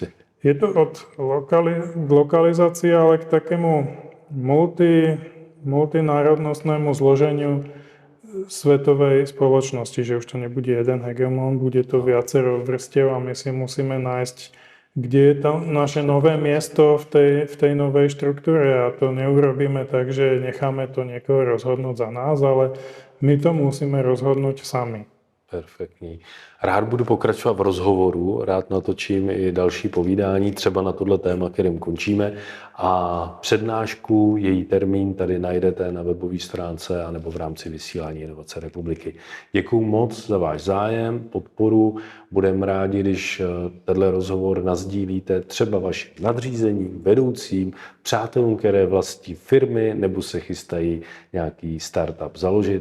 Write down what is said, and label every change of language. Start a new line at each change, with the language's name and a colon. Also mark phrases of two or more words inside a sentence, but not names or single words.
Slovak: Je to od lokalizácie, ale k takému multinárodnostnému zloženiu svetovej spoločnosti, že už to nebude jeden hegemon, bude to viacero vrstiev a my si musíme nájsť, kde je to naše nové miesto v tej novej štruktúre a to neurobíme tak, že necháme to niekoho rozhodnúť za nás, ale my to musíme rozhodnúť sami.
Czech: Perfektní. Rád budu pokračovat v rozhovoru, rád natočím i další povídání, třeba na tohle téma, kterým končíme. A přednášku, její termín tady najdete na webové stránce anebo v rámci vysílání Inovace republiky. Děkuju moc za váš zájem, podporu. Budeme rádi, když tenhle rozhovor nasdílíte třeba vašim nadřízeným, vedoucím, přátelům, které vlastní firmy nebo se chystají nějaký startup založit.